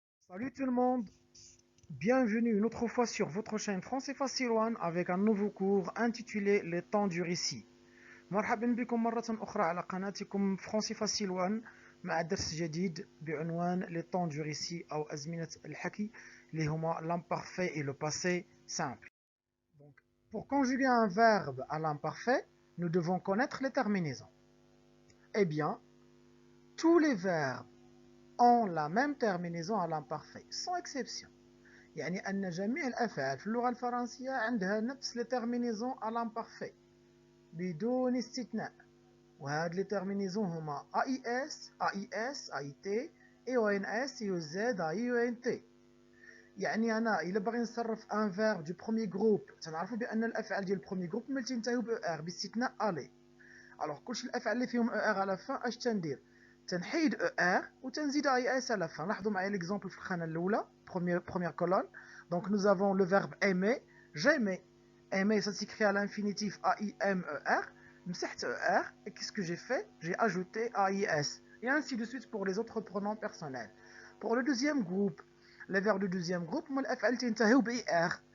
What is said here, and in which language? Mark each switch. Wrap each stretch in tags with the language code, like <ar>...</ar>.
<fr>Salut tout le monde, bienvenue une autre fois sur votre chaîne Français Facile One avec un nouveau cours intitulé Les temps du récit.</fr> <ar>مرحبا بكم مرة أخرى على قناتكم فرنسي فاسيل وان مع درس جديد بعنوان Les temps du récit أو أزمنة الحكي اللي هما</ar> <fr>l'imparfait et le passé simple. Donc, pour conjuguer un verbe à l'imparfait, nous devons connaître les terminaisons. Eh bien, tous les verbes ont la même terminaison à l'imparfait, sans exception.</fr> <ar>يعني أن جميع الأفعال في اللغة الفرنسية عندها نفس لي تيرمينيزون</ar> <fr>à l'imparfait</fr> <ar>بدون استثناء. وهاد لي تيرمينيزون هما AIS, AIS, AIT, EONS, EOZ, EONT. يعني أنا إلا باغي نصرف ان فيرب دو بروميي جروب تنعرفوا بأن الأفعال ديال البروميي جروب ما تنتهيو ب ER باستثناء ألي. ألوغ كلشي الأفعال اللي فيهم ER على فان اش تندير؟ تنحيد ER وتنزيد AIS على فان. لاحظوا معايا ليكزومبل في الخانة الأولى</ar> <fr>première colonne. Donc nous avons le verbe aimer, j'aimais. Aimer, ça s'écrit à l'infinitif A-I-M-E-R.</fr> <ar>مسحت</ar> <fr>ER et qu'est-ce que j'ai fait? J'ai ajouté AIS. Et ainsi de suite pour les autres pronoms personnels. Pour le deuxième groupe, les verbes du deuxième groupe,</fr> <ar>الأفعال تنتهيو ب ER.</ar>